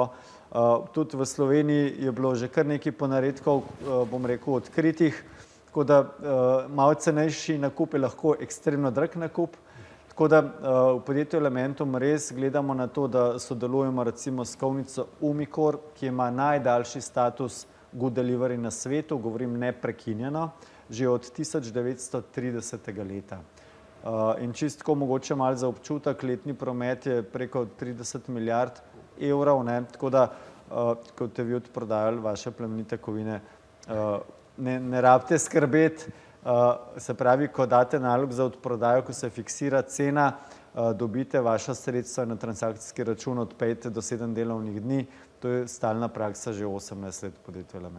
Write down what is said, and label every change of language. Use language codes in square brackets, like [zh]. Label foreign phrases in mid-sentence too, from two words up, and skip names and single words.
[sl] Tudi v Sloveniji je bilo že kar nekaj ponaredkov, bom rekel, odkritih, tako da malo cenejši nakup je lahko ekstremno drag nakup. Tako da v podjetju Elementum res gledamo na to, da sodelujemo recimo s kovnico Umicore, ki ima najdaljši status [en] good delivery [sl] na svetu, govorim neprekinjeno, že od 1930. leta. In čistko mogoče malo za občutek, letni promet je preko 30 milijard evrov, tako da, kot ste vi odprodajali vaše plemenite kovine, ne rabite skrbeti, se pravi, ko date nalog za odprodajo, ko se fiksira cena, dobite vaša sredstva na transakcijski račun od 5 do 7 delovnih dni, to je stalna praksa že 18 let podjetja Elementum.